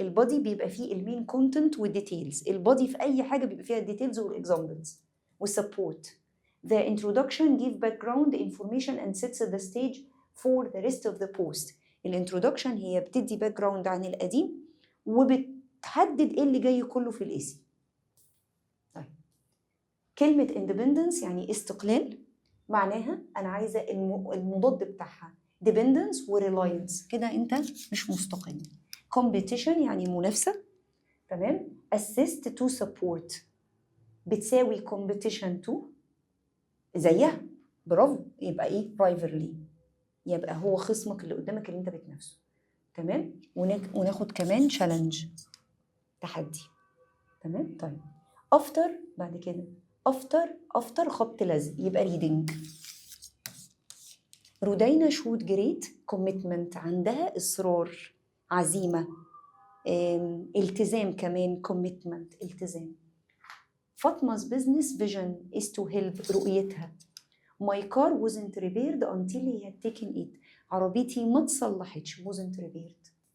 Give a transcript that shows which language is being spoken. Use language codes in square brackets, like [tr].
[ar] البادي بيبقى فيه المين content والديتيلز. البادي في أي حاجة بيبقى فيها الديتيلز والإكزامبلز والسبورت. [en] the introduction give background information and sets the stage for the rest of the post. [ar] الانترودكشن هي بتدي باك جراوند عن القديم وبتحدد ايه اللي جاي كله في الاسم. طيب كلمة independence يعني استقلال معناها أنا عايزة المضاد بتاعها dependence و reliance. كده أنت مش مستقل. competition يعني منافسة، تمام. assist to support بتساوي competition to زيها، برافو، يبقى ايه rivalry، يبقى هو خصمك اللي قدامك اللي انت بتنافسه، تمام. وناخد كمان challenge تحدي، تمام. طيب after بعد كده after خبط لزق يبقى reading. رودينا [en] showed great commitment [ar] عندها إصرار، عزيمة، التزام كمان، commitment التزام. [en] Fatima's business vision is to help رؤيتها. My car wasn't repaired until he had taken it. [ar] عربيتي ما تصلحتش [en] wasn't repaired.